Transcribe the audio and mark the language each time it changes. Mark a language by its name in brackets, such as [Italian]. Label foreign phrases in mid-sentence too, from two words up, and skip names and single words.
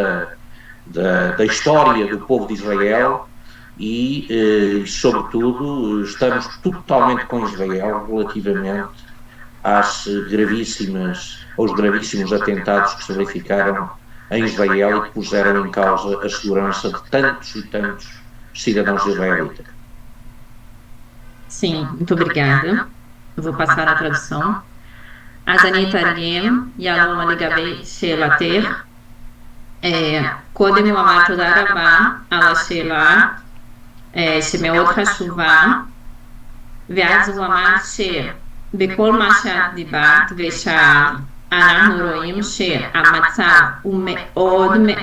[Portuguese] da história do povo de Israel e, sobretudo, estamos totalmente com Israel relativamente aos gravíssimos atentados que se verificaram em Israel e que puseram em causa a segurança de tantos e tantos cidadãos israelitas. Sim, muito obrigada. Eu vou passar a tradução. [Hebrew] אז אני אתרגם, יעלום לגבי שאלתך. קודם הוא אמר תודה רבה על השאלה שמאוד חשובה, ואז הוא אמר שבכל מה שאת דיברת ושאלת, אנחנו רואים שהמצב הוא מאוד